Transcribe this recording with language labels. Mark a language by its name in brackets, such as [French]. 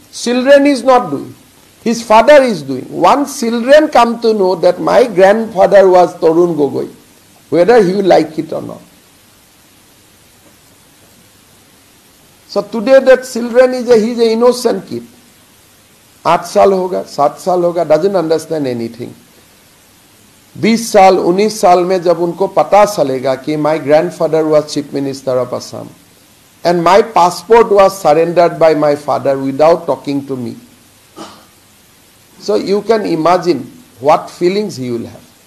[English] Children is not doing. His father is doing. Once children come to know that my grandfather was Tarun Gogoi, whether he will like it or not. So today that children is he's an innocent kid. [Hindi] 8 साल होगा, 7 साल होगा, [English] doesn't understand anything. [Hindi] 20 साल, 19 साल में जब उनको पता चलेगा कि [English] my grandfather was chief minister of Assam and my passport was surrendered by my father without talking to me. So you can imagine what feelings he will have.